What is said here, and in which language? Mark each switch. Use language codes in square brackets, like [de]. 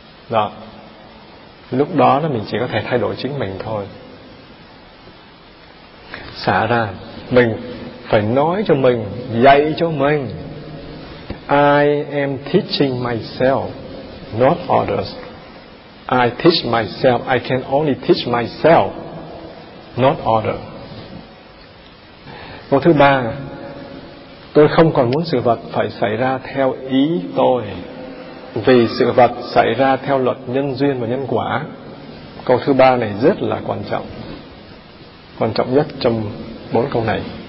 [vi] Đó, lúc đó là mình chỉ có thể thay đổi chính mình thôi. Xả ra, mình phải nói cho mình, dạy cho mình, [en] I am teaching myself, not others. I teach myself, I can only teach myself, not others. [vi] Câu thứ ba, tôi không còn muốn sự vật phải xảy ra theo ý tôi, vì sự vật xảy ra theo luật nhân duyên và nhân quả. Câu thứ ba này rất là quan trọng, quan trọng nhất trong bốn câu này.